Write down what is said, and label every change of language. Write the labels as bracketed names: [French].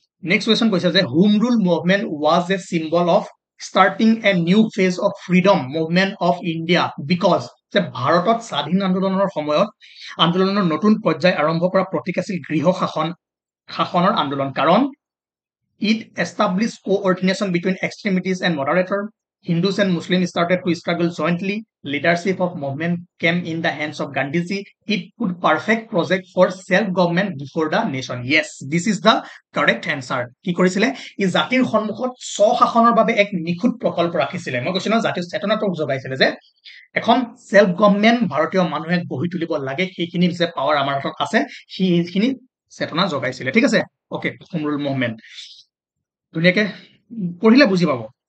[Assamese] Next question কৈছে যে [English] home rule movement was a symbol of starting a new phase of freedom movement of India because [Assamese] যে ভাৰতত স্বাধীন আন্দোলনৰ সময়ত আন্দোলনৰ নতুন পৰ্যায় আৰম্ভ কৰা প্ৰতীক আছিল গৃহ শাসনৰ আন্দোলন। কাৰণ [English] it established coordination between extremities and moderator. Hindus and Muslims started to struggle jointly. Leadership of movement came in the hands of Gandhiji. It put perfect project for self-government before the nation. Yes, this is the correct answer. [Assamese] কি কৰিছিলে? ই জাতিৰ সন্মুখত স্বশাসনৰ বাবে এক নিখুঁত প্ৰকল্প ৰাখিছিলে। মই কৈছো ন, জাতিৰ চেতনাটো জগাইছিলে যে এখন সেলফ গভৰ্নমেণ্ট ভাৰতীয় মানুহে গঢ়ি তুলিব লাগে, সেইখিনি যে পাৱাৰ আমাৰ হাতত আছে, সেইখিনি চেতনা জগাইছিলে, ঠিক আছে। অকে, হোম ৰুল মুভমেণ্ট ধুনীয়াকে পঢ়িলে বুজি পাব।